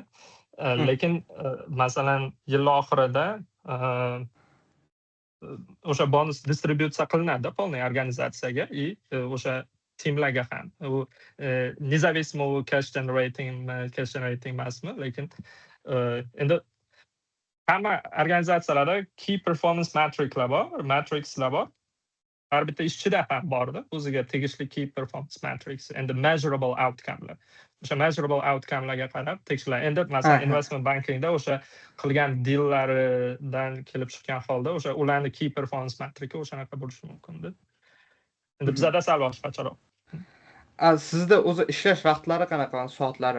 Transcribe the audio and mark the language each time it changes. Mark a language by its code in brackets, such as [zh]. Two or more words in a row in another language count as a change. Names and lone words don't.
[uz] Lekin masalan yil oxirida o'sha bonus distributsiya qilinadi polniy organizatsiyaga o'sha timlarga ham. U независимо [en] cash generating [uz] emasmi, lekin endi hamma organizatsiyalarda [en] key performance matrixlar [uz] bor. Har bitta ishchida ham borda o'ziga tegishli [en] key performance matrix and measurable outcomelar. [uz] O'sha [en] measurable outcomelarga [uz] qarab tekshirlar. Endi masalan [en] investment bankingda [uz] o'sha qilgan deallaridan kelib chiqqan holda o'sha ularning [en] key performance matrixi [uz] o'shanaqa bo'lishi mumkin-da. Endi bizda sal boshqacharoq. Sizda o'zi ishlash vaqtlari qanaqa, soatlari?